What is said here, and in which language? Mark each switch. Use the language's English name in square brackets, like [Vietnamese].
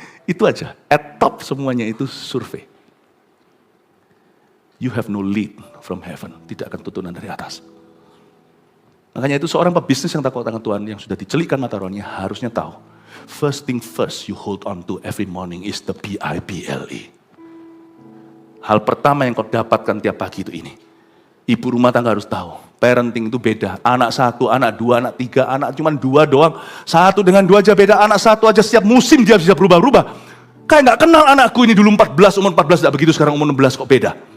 [Indonesian] Itu aja, at top semuanya itu survei. [English] You have no lead from heaven, [Indonesian] tidak akan tuntunan dari atas. Makanya itu seorang pebisnis yang takut akan Tuhan, yang sudah dicelikan mata rohnya, harusnya tahu. [English] First thing first you hold on to every morning is the Bible. [Indonesian] Hal pertama yang kau dapatkan tiap pagi itu ini. Ibu rumah tangga harus tahu, parenting itu beda. Anak satu, anak dua, anak tiga, anak cuma dua doang. Satu dengan dua aja beda, anak satu aja setiap musim dia bisa berubah-ubah. Kayak gak kenal anakku ini dulu 14, umur 14 tidak begitu, sekarang umur 16 kok beda.